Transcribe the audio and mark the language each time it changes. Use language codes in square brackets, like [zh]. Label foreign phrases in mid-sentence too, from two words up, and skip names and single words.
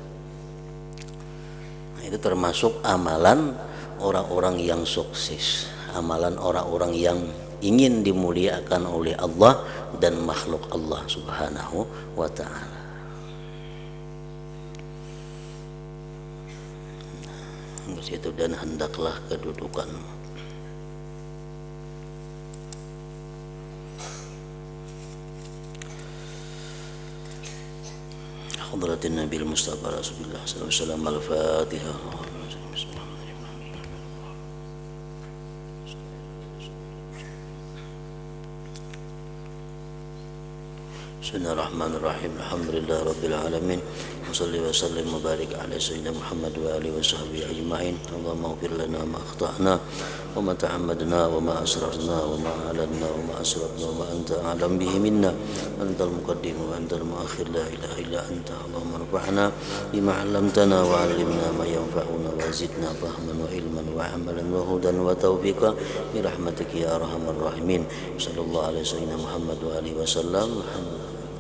[id] Nah, itu termasuk amalan orang-orang yang sukses, amalan orang-orang yang ingin dimuliakan oleh Allah dan makhluk Allah [ar] سبحانه وتعالى. [id] Itu dan hendaklah kedudukanmu. [ar] حضرة النبي المصطفى رسول الله صلى الله عليه وسلم. الفاتحة. بسم الله الرحمن الرحيم. الحمد لله رب العالمين وصل وسلم وبارك على سيدنا محمد وآله وصحبه أجمعين. اللهم اغفر لنا ما أخطأنا وما تعمدنا وما أسررنا وما أعلنا وما أسرفنا وما أنت أعلم به منا. أنت المقدم وأنت المؤخر لا إله إلا أنت. اللهم ارفعنا بما علمتنا وعلمنا ما ينفعنا وزدنا فهما وعلما وعملا وهدى وتوفيقا برحمتك يا أرحم الراحمين. صلى الله عليه وسلم محمد وآله وسلم. الحمد لله.